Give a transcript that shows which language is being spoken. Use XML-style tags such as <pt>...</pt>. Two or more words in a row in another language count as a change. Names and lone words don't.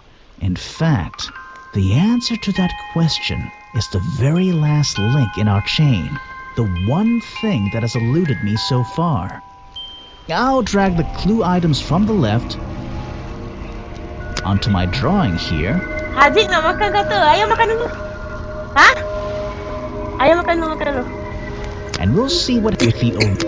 <en>In fact, the answer to that question is the very last link in our chain. The one thing that has eluded me so far. I'll drag the clue items from the left onto my drawing here.</en> <ms>Haji, nak makan kau tu? Ayo makan dulu. Ha? Ayo makan dulu.</ms> <en>And we'll see what if the</en>